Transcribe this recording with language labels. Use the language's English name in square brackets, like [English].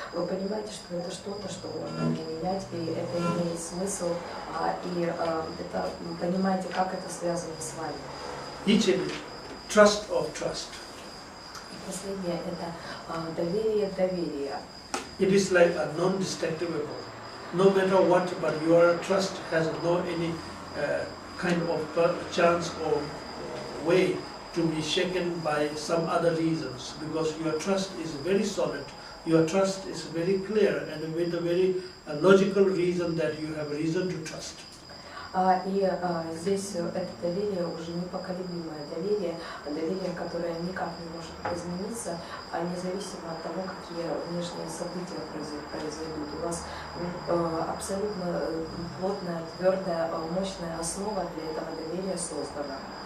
[Russian] Вы понимаете, что это что-то, что можно применять, и это имеет смысл, и это, понимаете, как это связано с вами. [English] Trust of trust. [Russian] И последнее – это доверие доверия. [English] It is like a non-destructible. No matter what, but your trust has no any kind of chance or way to be shaken by some other reasons, because your trust is very solid, your trust is very clear, and with a very logical reason that you have reason to trust. [Russian] И здесь это доверие уже непоколебимое доверие, доверие, которое никак не может измениться, независимо от того, какие внешние события произойдут. У вас абсолютно плотная, твердая, мощная основа для этого доверия создана.